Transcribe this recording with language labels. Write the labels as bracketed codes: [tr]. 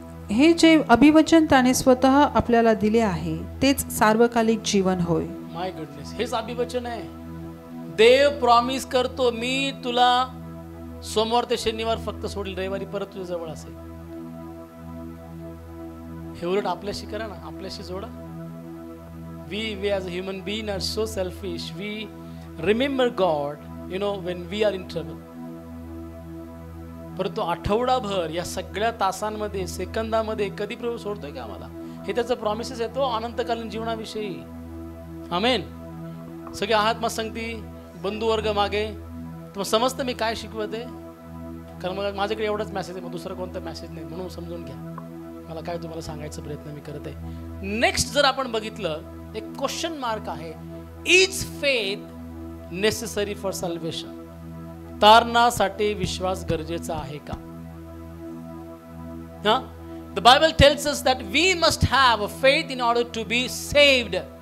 [mr] हे जे अभिवचन त्याने स्वतः आपल्याला दिले आहे तेच सार्वकालिक जीवन होय. [en] my goodness, [mr] हेच अभिवचन आहे. देव प्रॉमिस करतो, मी तुला सोमवार ते शनिवार फक्त सोडील, रविवारी परत तुझ्या जवळ असेल. हे उलट आपल्याशी करा ना, आपल्याशी जोडा. [en] We as a human being are so selfish. We remember God, when we are in trouble. [mr] परंतु आठवडाभर या सगळ्या तासांमध्ये, सेकंदामध्ये कधी प्रभू सोडतोय का आम्हाला? हे त्याचं प्रॉमिसेस येतो अनंतकालीन जीवनाविषयी. आमेन. सगळे आहात मग सांगती बंधुवर्ग मागे, तुम्हाला समजतं मी काय शिकवते? कारण मग माझ्याकडे एवढाच मेसेज आहे, मग दुसरा कोणता मेसेज नाही, म्हणून समजून घ्या मला काय तुम्हाला सांगायचा प्रयत्न मी करत आहे. नेक्स्ट जर आपण बघितलं, एक क्वेश्चन मार्क आहे. [en] Is faith necessary for salvation? [mr] तारणासाठी विश्वास गरजेचा आहे का? [en] The Bible tells us that we must have a faith in order to be saved.